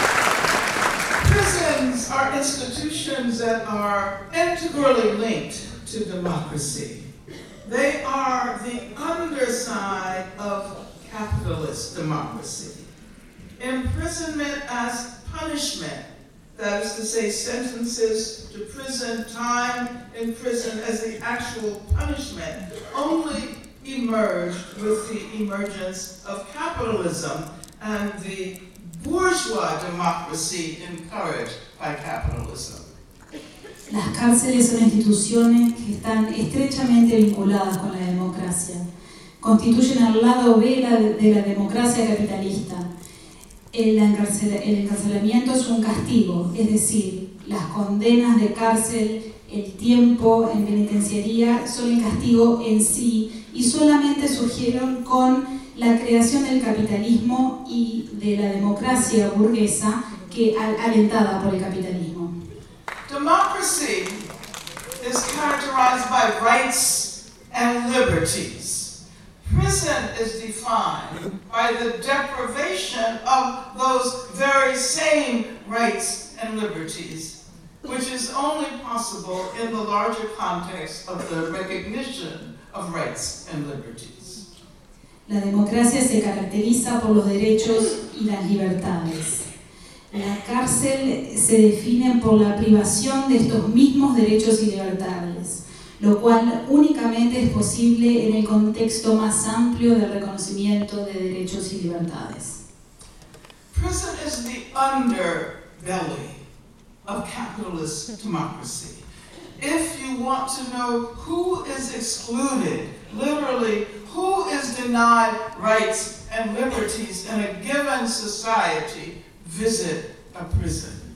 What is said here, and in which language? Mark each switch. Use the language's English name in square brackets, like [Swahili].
[English] Prisons are institutions that are integrally linked to democracy. They are the underside of capitalist democracy. Imprisonment as punishment, that is to say sentences to prison, time in prison as the actual punishment, only emerged with the emergence of capitalism and the bourgeois democracy encouraged by capitalism. [Spanish] Las cárceles son instituciones que están estrechamente vinculadas con la democracia. Constituyen al lado B de la democracia capitalista. El encarcelamiento es un castigo, es decir, las condenas de cárcel, el tiempo en penitenciaría son el castigo en sí y solamente surgieron con la creación del capitalismo y de la democracia burguesa que alentada por el capitalismo. [English] Democracy is characterized by rights and liberties. Prison is defined by the deprivation of those very same rights and liberties, which is only possible in the larger context of the recognition of rights and liberties. [Spanish] La democracia se caracteriza por los derechos y las libertades. La cárcel se define por la privación de estos mismos derechos y libertades, lo cual únicamente es posible en el contexto más amplio de reconocimiento de derechos y libertades. [English] Prison is the underbelly of capitalist democracy. If you want to know who is excluded, literally, who is denied rights and liberties in a given society, visit a prison.